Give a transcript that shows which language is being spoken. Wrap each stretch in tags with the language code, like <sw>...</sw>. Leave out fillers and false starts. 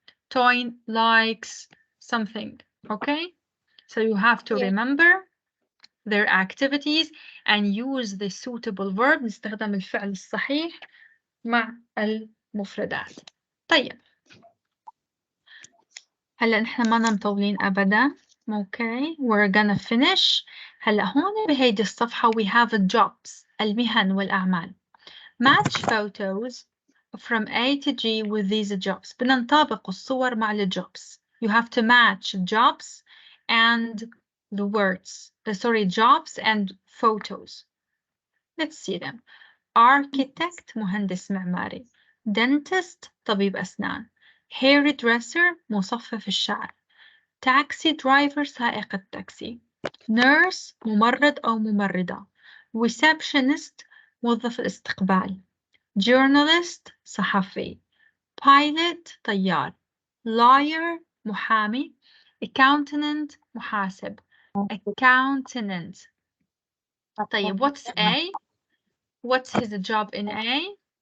<en>Toyn likes something. Okay, so you have to remember their activities and use the suitable verb.</en> <ar>نستخدم الفعل الصحيح مع المفردات. طيب هلا نحن ما مطولين أبدا.</ar> <en>Okay, we're gonna finish.</en> <ar>هلا هون بهيدي الصفحة</ar> <en>we have jobs,</en> <ar>المهن والأعمال.</ar> <en>Match photos from A to G with these jobs.</en> <ar>بدنا نطابق الصور مع الجوبس.</ar> <en>You have to match jobs and the words. Jobs and photos. Let's see them.</en> <ar>Architect مهندس معماري. Dentist طبيب أسنان. Hairdresser مصفف الشعر.</ar> <en>Taxi driver</en> <ar>سائق التاكسي. Nurse ممرض أو ممرضة. Receptionist موظف الاستقبال. Journalist صحفي. Pilot طيار. Lawyer محامي. Accountant محاسب.</ar> <en>Accountant.</en> <ar>طيب</ar> <en>what's A? What's his job in A?</en>